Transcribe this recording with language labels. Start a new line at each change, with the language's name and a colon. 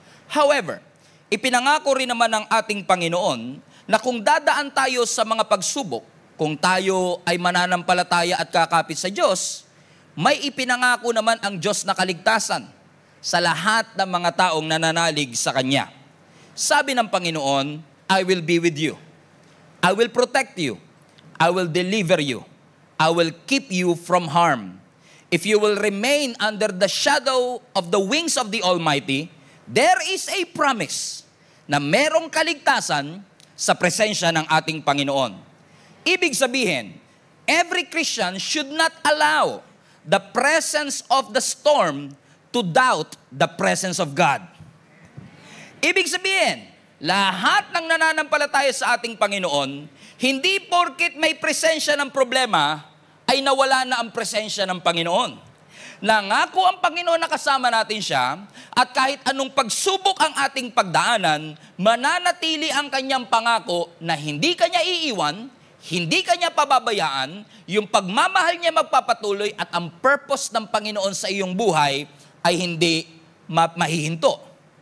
Filipino: However, ipinangako rin naman ng ating Panginoon na kung dadaan tayo sa mga pagsubok, kung tayo ay mananampalataya at kakapit sa Diyos, may ipinangako naman ang Diyos na kaligtasan sa lahat ng mga taong nananalig sa Kanya. Sabi ng Panginoon,
English: I will be with you. I will protect you. I will deliver you. I will keep you from harm. If you will remain under the shadow of the wings of the Almighty, there is a promise
Filipino: na merong kaligtasan sa presensya ng ating Panginoon. Ibig sabihin,
English: every Christian should not allow the presence of the storm to doubt the presence of God.
Filipino: Ibig sabihin, lahat ng nananampalataya sa ating Panginoon, hindi porket may presensya ng problema, ay nawala na ang presensya ng Panginoon. Nangako ang Panginoon na kasama natin siya, at kahit anong pagsubok ang ating pagdaanan, mananatili ang kanyang pangako na hindi kanya iiwan, hindi kanya pababayaan, yung pagmamahal niya magpapatuloy at ang purpose ng Panginoon sa iyong buhay ay hindi mahihinto.